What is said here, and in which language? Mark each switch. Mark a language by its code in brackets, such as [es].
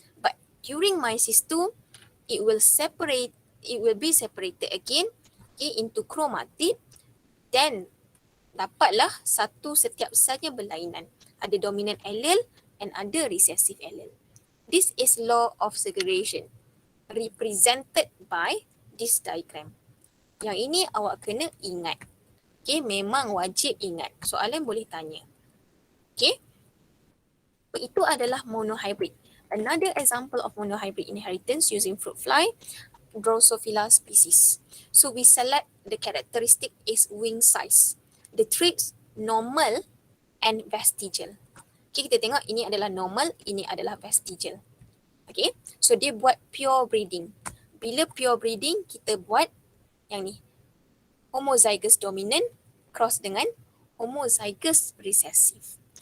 [en] But during meiosis 2, it will be separated again, okay, into chromatid. [ms] Then dapatlah satu setiap saja berlainan. Ada dominant allele and ada recessive allele. [en] This is law of segregation represented by this diagram. [ms] Yang ini awak kena ingat. Okay, memang wajib ingat. Soalan boleh tanya. Okay. Itu adalah monohybrid. [en] Another example of monohybrid inheritance using fruit fly, Drosophila species. So we select the characteristic is wing size. The traits normal and vestigial. [ms] Okay, kita tengok ini adalah normal, ini adalah vestigial. Okay, so dia buat pure breeding. Bila pure breeding, kita buat yang ni. Homozygous dominant cross dengan homozygous recessive.